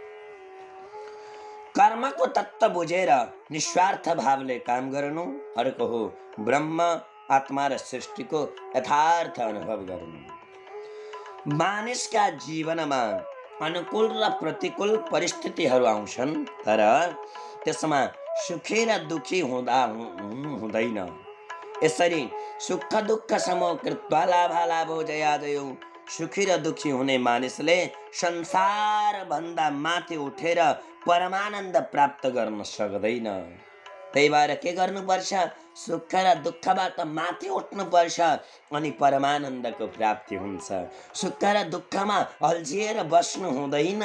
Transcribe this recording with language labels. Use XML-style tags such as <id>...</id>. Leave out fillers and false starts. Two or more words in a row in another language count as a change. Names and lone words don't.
<ne>कर्मको तत्त्व बुझेर निस्वार्थ भावले काम गर्नु, अर्को हो ब्रह्म, आत्मा र सृष्टिको यथार्थ अनुभव गर्नु। मानिसका जीवनमा अनुकूल र प्रतिकूल परिस्थितिहरू आउँछन्, तर त्यसमा सुखी र दुखी हुँदैन।</ne> <sa>यसरी सुख दुःख समो कृत्वा लाभालाभो जयाजयो।</sa> <ne>सुखी र दुखी हुने मानिसले संसार भन्दा माथि उठेर परमानन्द प्राप्त गर्न सक्दैन। त्यही भएर के गर्नुपर्छ? सुख र दुःखबाट माथि उठ्नुपर्छ, अनि परमानन्दको प्राप्ति हुन्छ। सुख र दुःखमा अल्झिएर बस्नु हुँदैन।</ne>